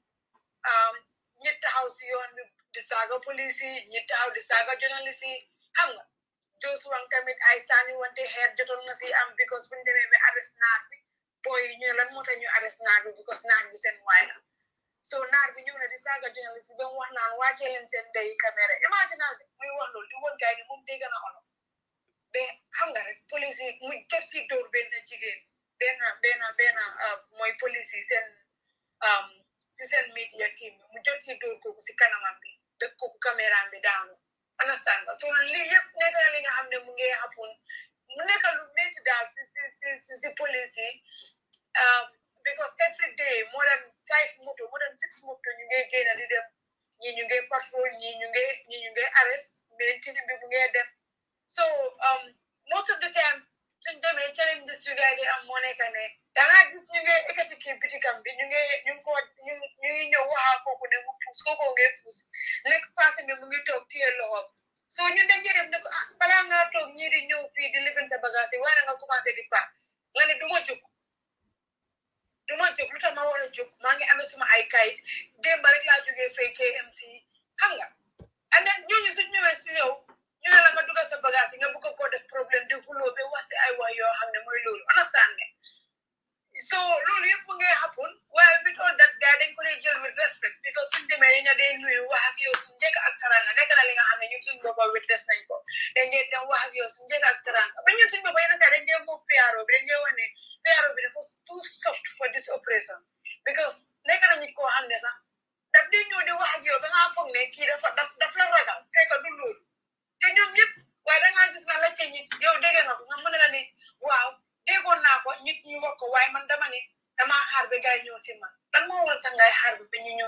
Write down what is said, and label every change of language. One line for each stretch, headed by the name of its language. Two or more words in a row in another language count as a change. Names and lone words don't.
Wolof: ñi taxaw si yoon bi di saaga police yi ñi taxaw di saaga journaliste yi xam nga Josuwang tamit ay sànni wante xeer jotoon na si am because buñ demee ba arrest naar bi booy ñu lan moo tax ñu arrest naar bi because naar bi seen waay la so naar bi ñëw na di saaga journaliste ba mu wax naan wàccee leen seen ndey caméra imaginal de muy wax loolu di woon gaay ni moom dégg na olof ba xam nga rek police yi mu jot si dóor benn jigéen benn mooy police yi seen media team mu jot si dóor kooku si kanamam bi ba kooku caméra bi daanu understand nga so lii yëpp nekk na li nga xam ne mu ngi happen mu nekk lu métti daal si police yi
English: because every day more than 6
Wolof: moto ñu ngi génn di dem ñi ñu ngi patrol ñi ñu ngi arrest mais tini bi mu ngi dem
English: so most of the time
Wolof: suñ demee challenges yu gaay di am moo nekk ne dangaa gis ñu ngi ekkati kii bitikam bi ñu ngi ñëw waxaa kooku ne mu puus kooku ngay puus
English: next person
Wolof: bi mu ngi toog téye loxo so ñun dañuy dem ne ko balaa ngaa toog ñii di ñëw fii di lifin sa bagage yi waaye nga commencé di pa nga ne du ma jóg lu tax ma war a jóg maa ngi amee suma ay kayit démb rek laa jógee fay KMC xam nga
English: and then
Wolof: ñooñu suñ ñëwee si yow ñu ne la nga dugal sa bagage yi nga bëgg koo def problème di xuloo ba wax si ay wax yoo xam ne mooy loolu understand ne so loolu yëpp mu ngi happen waaye
English: with all that
Wolof: gars dañ ko dee jël
English: with respect
Wolof: because suñ demee dañu dee nuyu wax ak yow suñ njëkk ak taranga nekk na li nga xam ne ñun suñ boppa witness nañ ko dañ dee dem wax ak yow suñ njëkk ak taranga ba ñun suñ boppa yenn saa dañ dee moog PRO bi dañ dee wax ne PRO bi dafa
English: too soft for this
Wolof: operation because nekk na nit koo xam ne sax daf dee ñëw di wax ak yow ba ngaa foog ne kii daf la ragal fekk du loolu te ñoom ñëpp waaye dangaa gis nga laajte nit yow dégg nga ko nga mën la ni waaw déggoon naa ko nit ñi wax ko waaye man dama ne dama xaar ba gaay ñëw si man lan moo war tax ngay xaar ba ñu ñëw